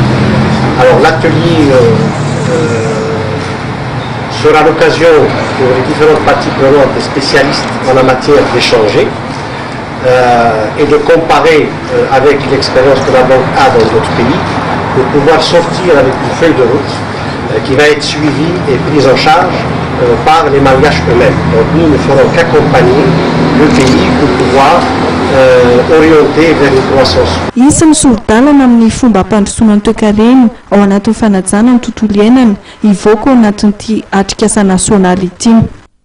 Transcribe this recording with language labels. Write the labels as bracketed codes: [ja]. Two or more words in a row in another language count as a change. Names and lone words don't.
[fr] Alors l'atelier sera l'occasion pour les différentes parties prenantes et spécialistes en la matière d'échanger et de comparer avec l'expérience que la banque a dans d'autres pays pour pouvoir sortir avec une feuille de route qui va être suivie et prise en charge par les malgaches eux-mêmes. Donc nous ne ferons qu'accompagner le pays pour pouvoir orienter vers une croissance. [mg] Isan'ny sorodalana amin'ny fomba ampandrosoana ny toe-karena ao anatin'ny fanajana ny tontolo iainana ivoaka ao anatin'ity atrikasa nasionaly ity.